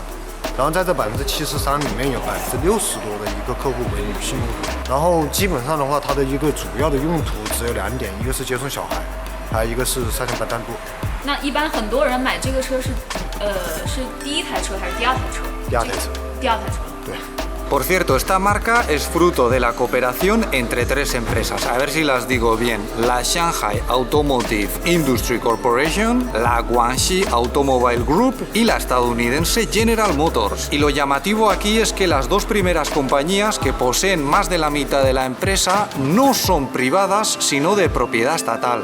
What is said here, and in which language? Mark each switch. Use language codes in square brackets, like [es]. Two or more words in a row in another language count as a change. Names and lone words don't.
[zh] 然后在这73%里面有60%多的一个客户为女性用户，然后基本上的话，它的一个主要的用途只有2点，一个是接送小孩，还有一个是3天班单独。那一般很多人买这个车是第一台车还是第二台车？第二台车。第二台车。对。 [es] Por cierto, esta marca es fruto de la cooperación entre 3 empresas, a ver si las digo bien: la Shanghai Automotive Industry Corporation, la Guangxi Automobile Group y la estadounidense General Motors. Y lo llamativo aquí es que las 2 primeras compañías, que poseen más de la mitad de la empresa, no son privadas, sino de propiedad estatal.